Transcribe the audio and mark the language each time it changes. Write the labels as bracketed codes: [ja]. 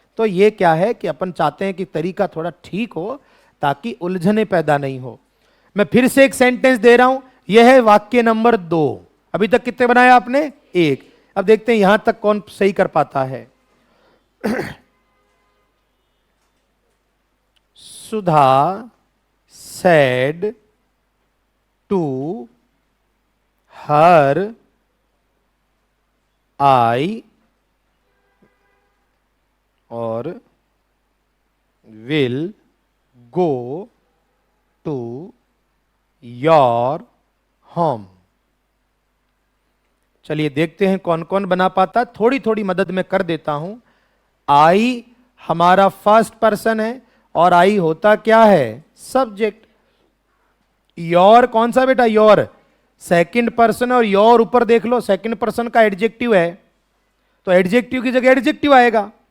[hi] तो ये क्या है कि अपन चाहते हैं कि तरीका थोड़ा ठीक हो ताकि उलझने पैदा नहीं हो। मैं फिर से एक सेंटेंस दे रहा हूं, यह है वाक्य नंबर 2। अभी तक कितने बनाए आपने? 1। अब देखते हैं यहां तक कौन सही कर पाता है। [en] Sudha said to her I और will go to your home। [hi] चलिए देखते हैं कौन कौन बना पाता। थोड़ी थोड़ी मदद मैं कर देता हूं। आई हमारा फर्स्ट पर्सन है और आई होता क्या है? सब्जेक्ट। योर कौन सा बेटा? योर सेकंड पर्सन, और योर ऊपर देख लो सेकंड पर्सन का एडजेक्टिव है, तो एडजेक्टिव की जगह एडजेक्टिव आएगा।